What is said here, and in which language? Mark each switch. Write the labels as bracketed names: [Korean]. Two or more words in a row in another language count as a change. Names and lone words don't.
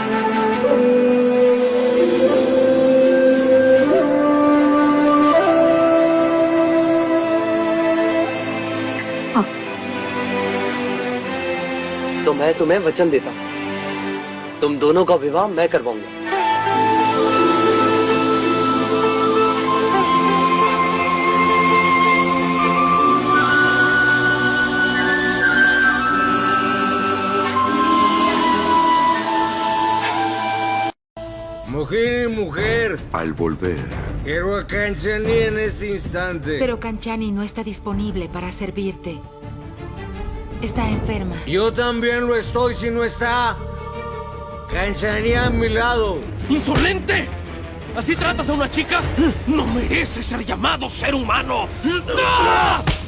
[Hindi] हाँ। तो मैं तुम्हें वचन देता हूं, तुम दोनों का विवाह मैं करवाऊंगा। [Spanish] Mujer y mujer, Al volver, quiero a Canchani en ese instante. Pero Canchani no está disponible para servirte. Está enferma. Yo también lo estoy si no está Canchani a mi lado. ¡Insolente! ¿Así tratas a una chica? ¡No merece ser llamado ser humano! ¡Ah!